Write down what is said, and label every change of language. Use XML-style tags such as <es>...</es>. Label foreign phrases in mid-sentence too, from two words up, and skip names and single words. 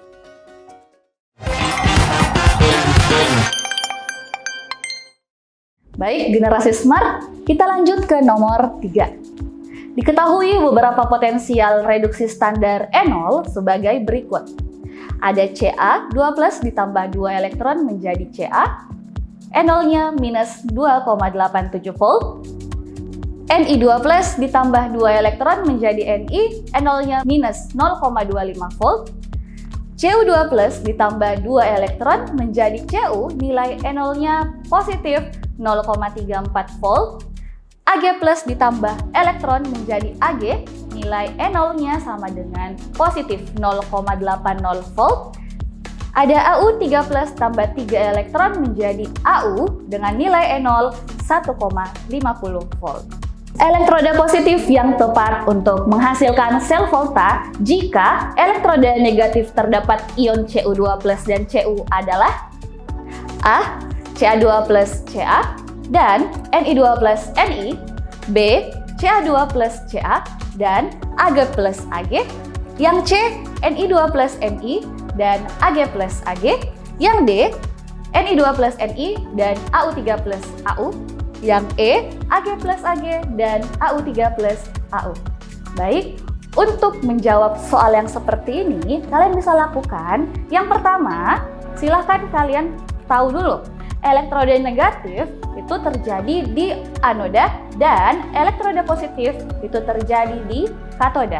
<id>Baik, generasi smart, kita lanjut ke nomor 3. Diketahui beberapa potensial reduksi standar enol sebagai berikut. Ada Ca2+ ditambah 2 elektron menjadi Ca, enolnya minus 2,87 volt. Ni2+ ditambah 2 elektron menjadi Ni, enolnya minus 0,25 volt. Cu2+ ditambah 2 elektron menjadi Cu, nilai enolnya positif 0,34 volt. Ag+ ditambah elektron menjadi Ag, nilai enolnya sama dengan positif 0,80 volt. Ada Au3+ tambah 3 elektron menjadi Au dengan nilai enol 1,50 volt. Elektroda positif yang tepat untuk menghasilkan sel volta jika elektroda negatif terdapat ion Cu2+ dan Cu adalah A. Ca2+ Ca dan Ni2+ Ni, B. Ca2+ Ca dan Ag+ Ag, yang C. Ni2+ Ni dan Ag+ Ag, yang D. Ni2+ Ni dan Au3+ Au, yang E. Ag+ Ag dan Au3+ Au. Baik, untuk menjawab soal yang seperti ini, kalian bisa lakukan. Yang pertama, silahkan kalian tahu dulu, elektroda negatif itu terjadi di anoda dan elektroda positif itu terjadi di katoda.</id>